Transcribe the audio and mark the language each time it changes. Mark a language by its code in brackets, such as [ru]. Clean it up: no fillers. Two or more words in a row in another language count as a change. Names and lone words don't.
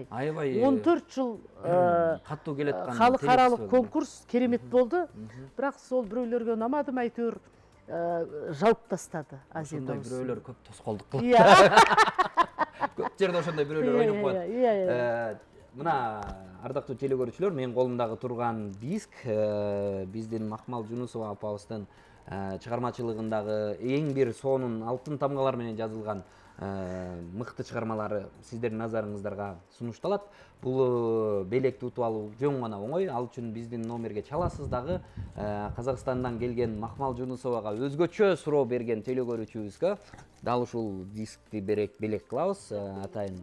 [kk] 14 жыл халықаралық конкурс керемет болды, бірақ сол біреулерге ұнамады ма әйтеуір жауып тастады Азия даусы. Ошондай біреулер көп тосқолдық қылып. Көп жерде ошондай біреулер ойнап қояды. [ky] Мына ардактуу телекөрүүчүлөр, менин колумдагы турган диск биздин Макмал Жунусова апабыздын чыгармачылыгындагы эң бир сонун алтын тамгалар менен жазылган мыкты чыгармалары сиздердин назарыңыздарга сунушталат. Бул белекти утуп алуу жөн гана оңой. Ал үчүн биздин номерге чаласыз дагы Казакстандан келген Макмал Жунусовага өзгөчө суроо берген телекөрүүчүбүзгө дал ушул дискти белек кылабыз атайын.